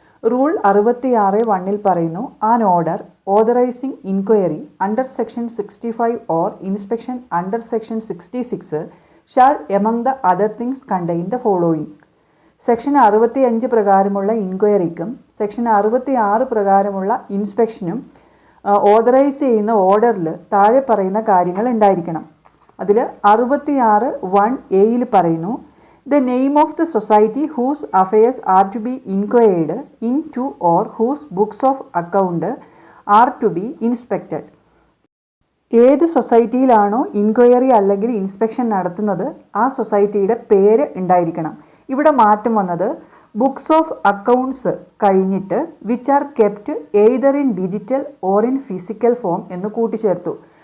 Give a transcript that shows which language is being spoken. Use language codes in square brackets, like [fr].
[en] rule 66(1) [ml] പറയുന്നു, [en] An order authorising inquiry under section 65 or inspection under section 66 shall among the other things contain the following. [ml] Section 65 പ്രകാരമുള്ള ഇൻക്വയറിക്കും section 66 പ്രകാരമുള്ള ഇൻസ്പെക്ഷനും authorise ചെയ്യുന്ന ഓർഡറിൽ താഴെ പറയുന്ന കാര്യങ്ങൾ ഉണ്ടായിരിക്കണം. അതിൽ [en] 66(1)(a) [ml] പറയുന്നു, [en] the name of the society whose affairs are to be inquired into or whose books of account are to be inspected. [ml] ഏത് സൊസൈറ്റിയിലാണോ ഇൻക്വയറി അല്ലെങ്കിൽ ഇൻസ്പെക്ഷൻ നടത്തുന്നത് ആ സൊസൈറ്റിയുടെ പേര് ഉണ്ടായിരിക്കണം. ഇവിടെ മാറ്റം വന്നത് [en] books of accounts [ml] കഴിഞ്ഞിട്ട് [en] which are kept either in digital or in physical form [ml] എന്ന് കൂട്ടിച്ചേർത്തു.